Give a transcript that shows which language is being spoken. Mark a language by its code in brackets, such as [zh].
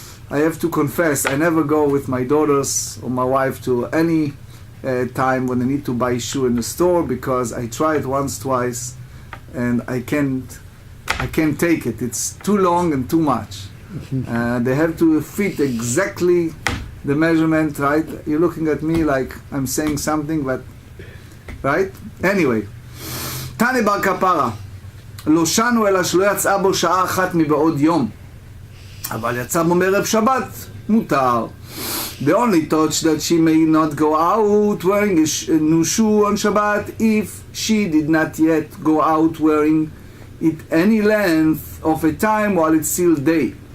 [en] I have to confess, I never go with my daughters or my wife to any time when they need to buy a shoe in the store, because I tried once, twice, and I can't take it. It's too long and too much. They have to fit exactly the measurement, right? You're looking at me like I'm saying something, but right? [he] Anyway, Tani bar kapara, לא שנו אלא שלא יצאה בו שעה אחת מבעוד יום, אבל יצא בו מערב שבת, מותר. [en] The only touch that she may not go out wearing a new shoe on Shabbat if she did not yet go out wearing it any length of a time while it's still day.